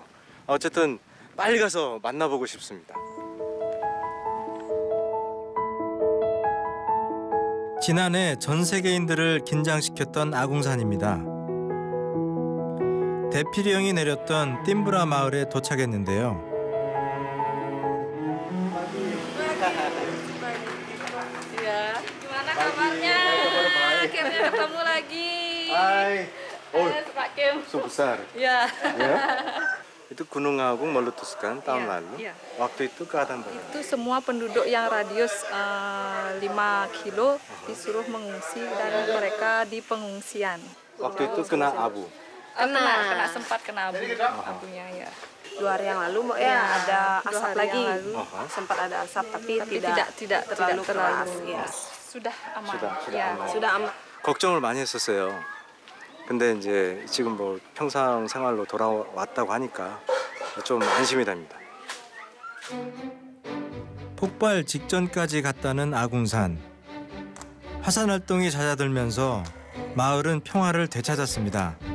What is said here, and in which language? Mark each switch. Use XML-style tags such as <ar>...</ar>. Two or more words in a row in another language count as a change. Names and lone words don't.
<ko>어쨌든 빨리 가서 만나보고 싶습니다. 지난해 전 세계인들을 긴장시켰던 아궁산입니다. 대피령이 내렸던 띰브라 마을에 도착했는데요.</ko> <id>Ya, gimana kabarnya? Akhirnya ketemu lagi. Hai. Pak Kim. Sebesar. Ya. Ya. Itu Gunung Agung meletuskan tahun Iya, lalu. iya. Waktu itu keadaan bagaimana? Itu semua penduduk yang radius 5 kilo disuruh mengungsi dan mereka di pengungsian. Waktu itu kena abu. Sempat kena abunya ya. 2 hari yang lalu ada 2 asap hari lagi. yang lalu. Sempat ada asap tapi tidak terlalu keras. Ya. Sudah aman. sudah Ya. aman. Sudah aman.</id> <ko>걱정을 많이 했었어요. 근데 이제 지금 뭐 평상 생활로 돌아왔다고 하니까 좀 안심이 됩니다. 폭발 직전까지 갔다는 아궁산. 화산 활동이 잦아들면서 마을은 평화를 되찾았습니다.</ko>